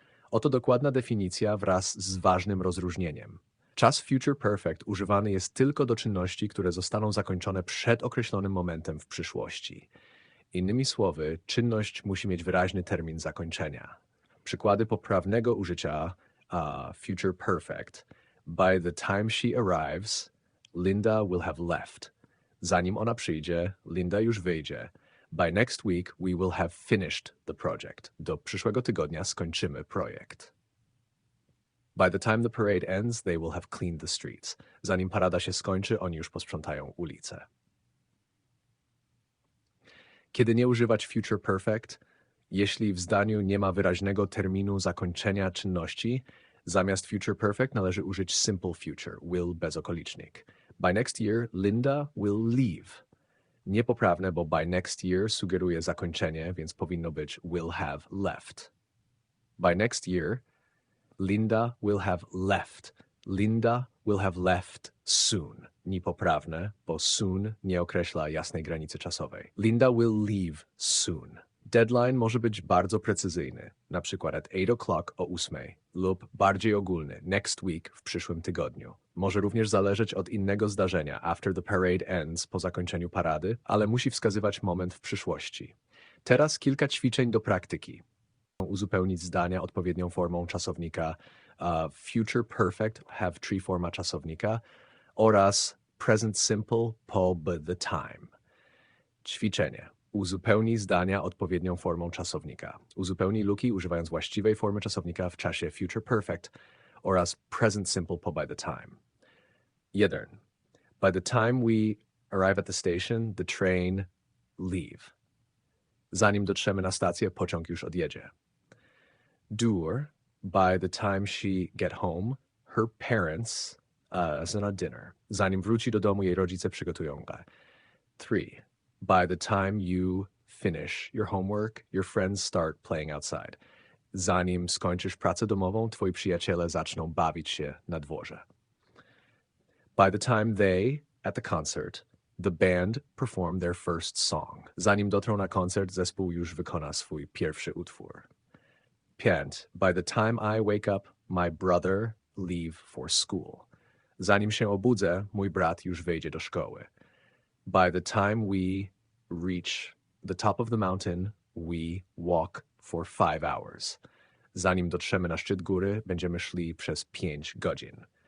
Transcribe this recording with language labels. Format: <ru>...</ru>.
<pl>Oto dokładna definicja wraz z ważnym rozróżnieniem. Czas future perfect używany jest tylko do czynności, które zostaną zakończone przed określonym momentem w przyszłości. Innymi słowy, czynność musi mieć wyraźny termin zakończenia. Przykłady poprawnego użycia future perfect.</pl> <en>By the time she arrives, Linda will have left.</en> <pl>Zanim ona przyjdzie, Linda już wyjdzie.</pl> <en>By next week, we will have finished the project.</en> <pl>Do przyszłego tygodnia skończymy projekt.</pl> <en>By the time the parade ends, they will have cleaned the streets.</en> <pl>Zanim parada się skończy, oni już posprzątają ulice. Kiedy nie używać future perfect? Jeśli w zdaniu nie ma wyraźnego terminu zakończenia czynności, zamiast future perfect należy użyć simple future, will bezokolicznik.</pl> <en>By next year, Linda will leave.</en> <pl>Niepoprawne, bo</pl> <en>by next year</en> <pl>sugeruje zakończenie, więc powinno być</pl> <en>will have left. By next year, Linda will have left. Linda will have left soon.</en> <pl>Niepoprawne, bo soon nie określa jasnej granicy czasowej.</pl> <en>Linda will leave soon.</en> <pl>Deadline może być bardzo precyzyjny, na przykład</pl> <en>at 8 o'clock</en> <pl>o 8 lub bardziej ogólny,</pl> <en>next week</en> <pl>w przyszłym tygodniu. Może również zależeć od innego zdarzenia,</pl> <en>after the parade ends,</en> <pl>po zakończeniu parady, ale musi wskazywać moment w przyszłości. Teraz kilka ćwiczeń do praktyki. Uzupełnić zdania odpowiednią formą czasownika future perfect, have tree forma czasownika oraz present simple po by the time. Ćwiczenie. Uzupełnij zdania odpowiednią formą czasownika. Uzupełnij luki używając właściwej formy czasownika w czasie future perfect oraz present simple po by the time. 1.</pl> <en>By the time we arrive at the station, the train leave.</en> <pl>Zanim dotrzemy na stację, pociąg już odjedzie.</pl> <en>Dur, by the time she get home, her parents are dinner.</en> <pl>Zanim wróci do domu, jej rodzice przygotują go. 3.</pl> <en>By the time you finish your homework, your friends start playing outside.</en> <pl>Zanim skończysz pracę domową, twoi przyjaciele zaczną bawić się na dworze.</pl> <en>By the time they, at the concert, the band perform their first song.</en> <pl>Zanim dotrą na koncert, zespół już wykona swój pierwszy utwór. 5.</pl> <en>By the time I wake up, my brother leave for school.</en> <pl>Zanim się obudzę, mój brat już wejdzie do szkoły.</pl> <en>By the time we reach the top of the mountain, we walk for 5 hours.</en> <pl>Zanim dotrzemy na szczyt góry, będziemy szli przez 5 godzin.</pl>